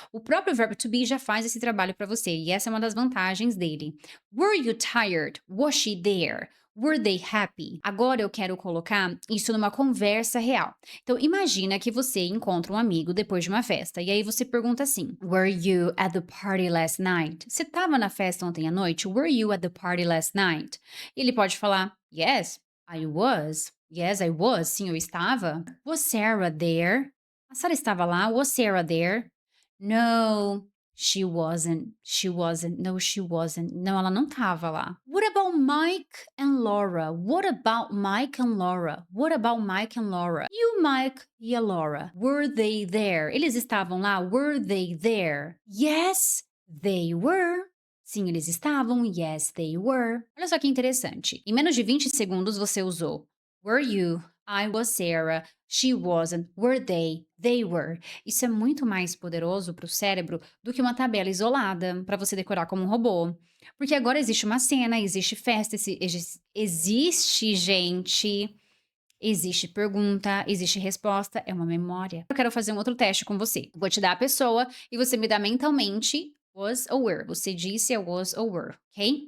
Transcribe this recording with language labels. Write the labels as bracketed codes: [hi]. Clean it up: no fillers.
[pt] O próprio verbo to be já faz esse trabalho para você. E essa é uma das vantagens dele. [en] Were you tired? Was she there? Were they happy? [pt] Agora eu quero colocar isso numa conversa real. Então, imagina que você encontra um amigo depois de uma festa. E aí você pergunta assim: [en] Were you at the party last night? [pt] Você estava na festa ontem à noite? [en] Were you at the party last night? [pt] Ele pode falar: [en] Yes, I was. Yes, I was. [pt] Sim, eu estava. [en] Was Sarah there? [pt] A Sarah estava lá. [en] Was Sarah there? No, she wasn't. She wasn't. No, she wasn't. [pt] Não, ela não estava lá. [en] What about Mike and Laura? What about Mike and Laura? What about Mike and Laura? [pt] E o Mike e a Laura? [en] Were they there? [pt] Eles estavam lá? [en] Were they there? Yes, they were. [pt] Sim, eles estavam. [en] Yes, they were. [pt] Olha só que interessante. Em menos de 20 segundos você usou were you, I was Sarah, she wasn't, were they were. Isso é muito mais poderoso para o cérebro do que uma tabela isolada para você decorar como um robô. Porque agora existe uma cena, existe festa, existe gente, existe pergunta, existe resposta, é uma memória. Eu quero fazer um outro teste com você. Vou te dar a pessoa e você me dá mentalmente was or were. Você disse a was or were, ok?